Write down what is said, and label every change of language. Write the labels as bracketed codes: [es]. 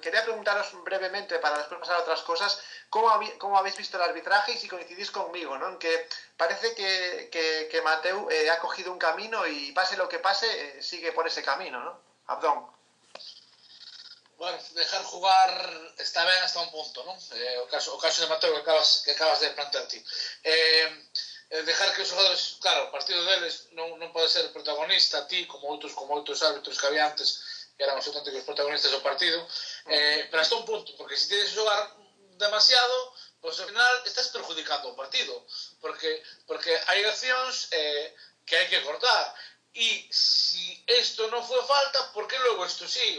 [es] Quería preguntaros brevemente, para después pasar a otras cosas, ¿cómo habéis visto el arbitraje y si coincidís conmigo, ¿no? En que parece que Mateu ha cogido un camino y pase lo que pase, sigue por ese camino, ¿no? Abdón. Bueno, dejar jugar está ben hasta un punto, non? [gl] O caso de Mateo que acabas de plantear ti. Dejar que os xogadores, claro, o partido deles non pode ser protagonista, ti, como outros árbitros que había antes, que eran os auténticos protagonistas do partido, pero hasta un punto, porque se tienes que xogar demasiado, pois ao final estás perjudicando o partido, porque hai accións que hai que cortar. [es] Y si esto no fue falta, ¿por qué luego esto sí?